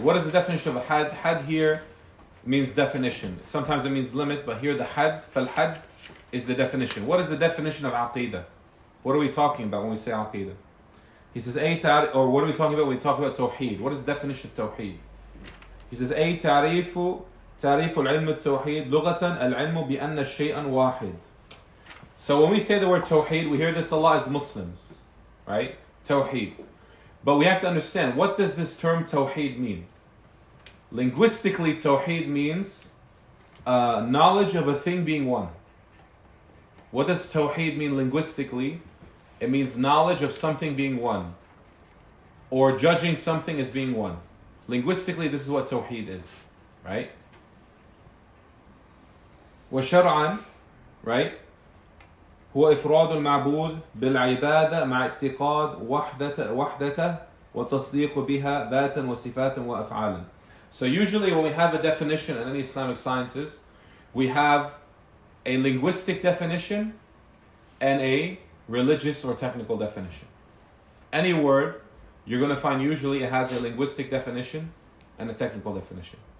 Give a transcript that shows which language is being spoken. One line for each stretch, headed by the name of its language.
English: What is the definition of a had? Had here means definition. Sometimes it means limit, but here the had, فالحد, is the definition. What is the definition of Aqida? What are we talking about when we say Aqida? He says, or what are we talking about when we talk about Tawheed? What is the definition of Tawheed? He says,
Arabic: تعريف العلم التوحيد لغة العلم بأن شيئا واحد.
English: So when we say the word Tawheed, we hear this a lot as Muslims, right? Tawheed. But we have to understand, what does this term Tawheed mean? Linguistically, Tawheed means knowledge of a thing being one. What does Tawheed mean linguistically? It means knowledge of something being one, or judging something as being one. Linguistically, this is what Tawheed is, right?
Arabic: وشرعا, right? هو إفراد المعبود بالعبادة مع اعتقاد وحدته وتصديق بها ذاتا وصفاتا وأفعالا.
English: So usually when we have a definition in any Islamic sciences, we have a linguistic definition and a religious or technical definition. Any word, you're going to find usually it has a linguistic definition and a technical definition.